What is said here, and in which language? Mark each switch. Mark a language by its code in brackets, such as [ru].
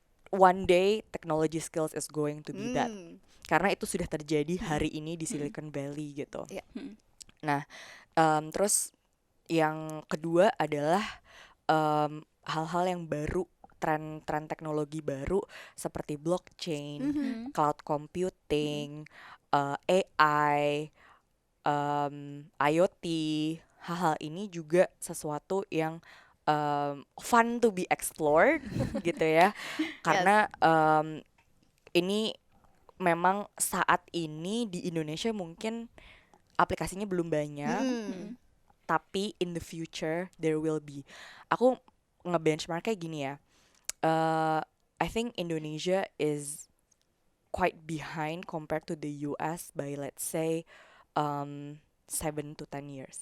[en] One day technology skills is going to be that, Hmm. [id] karena itu sudah terjadi hari ini di Silicon Valley gitu. Iya. Nah, terus yang kedua adalah hal-hal yang baru, tren teknologi baru seperti blockchain, cloud computing, AI, IoT. Hal-hal ini juga sesuatu yang [en] fun to be explored [id] gitu ya, karena ini memang saat ini di Indonesia mungkin aplikasinya belum banyak, tapi [en] in the future there will be. [id] Aku ngebenchmark kayak gini ya. [en] I think Indonesia is quite behind compared to the US by let's say 7 to 10 years.